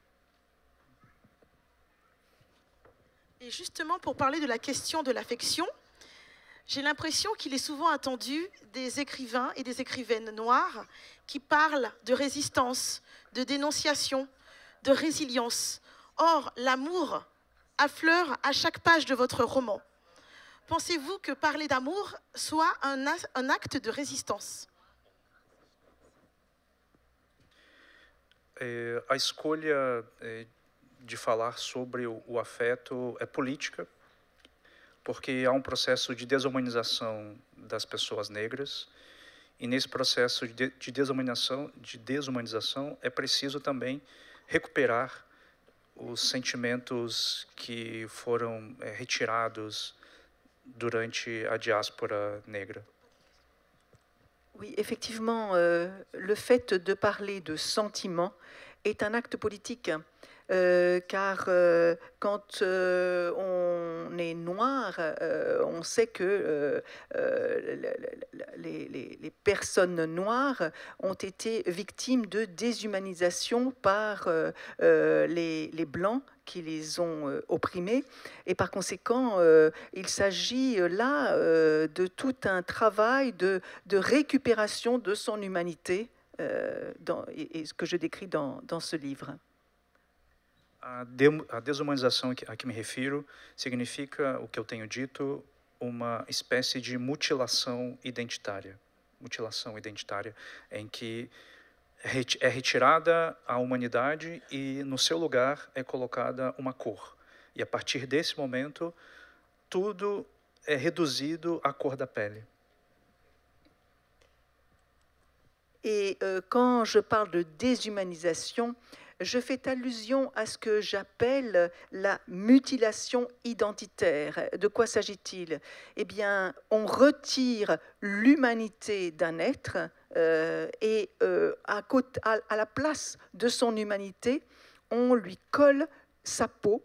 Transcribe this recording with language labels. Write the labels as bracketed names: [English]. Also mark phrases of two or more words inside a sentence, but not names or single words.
[French] Et justement, pour parler de la question de l'affection, j'ai l'impression qu'il est souvent attendu des écrivains et des écrivaines noirs qui parlent de résistance, de dénonciation, de résilience. Or, l'amour affleure à chaque page de votre roman. Pensez-vous que parler d'amour soit un acte de résistance? [Portuguese] A escolha de falar sobre o afeto é política, porque há processo de desumanização das pessoas negras, e nesse processo de desumanização é preciso também recuperar os sentimentos que foram retirados durante a diáspora negra. [French] Oui, effectivement, le fait de parler de sentiments est un acte politique. Car quand on est noir, on sait que les personnes noires ont été victimes de déshumanisation par les Blancs qui les ont opprimés. Et par conséquent, il s'agit là de tout un travail de récupération de son humanité, et ce que je décris dans ce livre. [Portuguese] A desumanização a que me refiro significa, o que eu tenho dito, uma espécie de mutilação identitária em que é retirada a humanidade e no seu lugar é colocada uma cor. E a partir desse momento, tudo é reduzido à cor da pele. [French] Et quand je parle de déshumanisation, je fais allusion à ce que j'appelle la mutilation identitaire. De quoi s'agit-il? Eh bien, on retire l'humanité d'un être et à la place de son humanité, on lui colle sa peau.